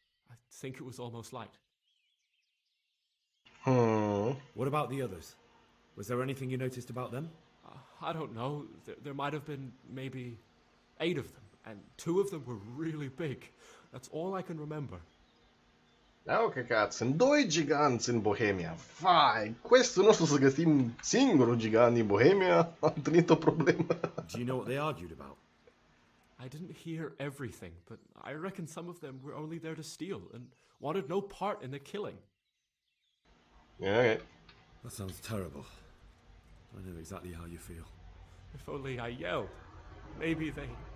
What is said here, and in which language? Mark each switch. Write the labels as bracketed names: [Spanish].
[English] I think it was almost light. What about the others? Was there anything you noticed about them? I don't know. There might have been maybe 8 of them, and 2 of them were really big. That's all I can remember. [Romanian] Oh, căcat, sunt 2 giganți în Bohemia. Vai, questul nostru să găsim singurul gigant din Bohemia, am întâlnit o problemă. [English] Do you know what they argued about? I didn't hear everything, but I reckon some of them were only there to steal and wanted no part in the killing. Yeah, okay. That sounds terrible. I know exactly how you feel. If only I yelled. Maybe they...